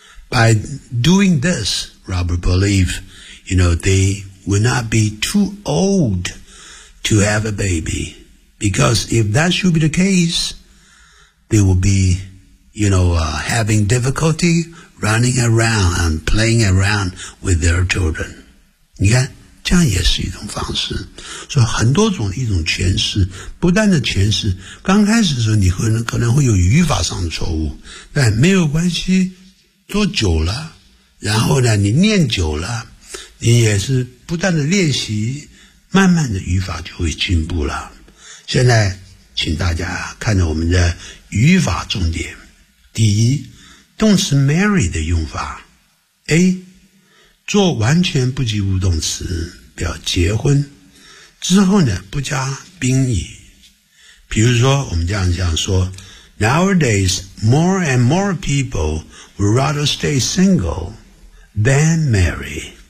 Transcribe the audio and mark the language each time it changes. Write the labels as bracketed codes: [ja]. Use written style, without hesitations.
[en] By doing this, Robert believes, you know, they would not be too old to have a baby. Because if that should be the case, they will be, you know, having difficulty running around and playing around with their children. [zh] 你看，这样也是一种方式。所以很多种一种诠释，不断的诠释，刚开始的时候你可能会有语法上的错误，但没有关系，做久了，然后呢，你念久了，你也是不断的练习，慢慢的语法就会进步了。现在请大家看着我们的语法重点。第一，动词 marry 的用法 A 做完全不及物动词表结婚之后呢，不加宾语。比如说我们这样说， [en] Nowadays more and more people would rather stay single than marry。